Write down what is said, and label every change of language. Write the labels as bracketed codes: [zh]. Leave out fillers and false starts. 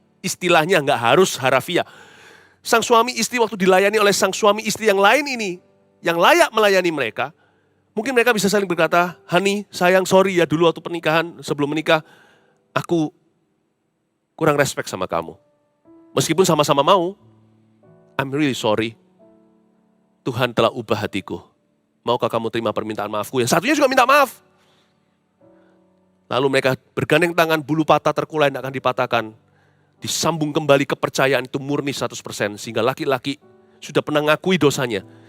[id] Istilahnya gak harus harafiah. Sang suami istri waktu dilayani oleh sang suami istri yang lain ini, yang layak melayani mereka, mungkin mereka bisa saling berkata, [en] honey, [id] sayang, sorry ya dulu waktu pernikahan, sebelum menikah, aku kurang respect sama kamu. Meskipun sama-sama mau, [en] I'm really sorry. [id] Tuhan telah ubah hatiku. Maukah kamu terima permintaan maafku? Yang satunya juga minta maaf. Lalu mereka bergandeng tangan, bulu patah terkulai yang akan dipatahkan. Disambung kembali kepercayaan itu murni 100%. Sehingga laki-laki sudah pernah ngakui dosanya.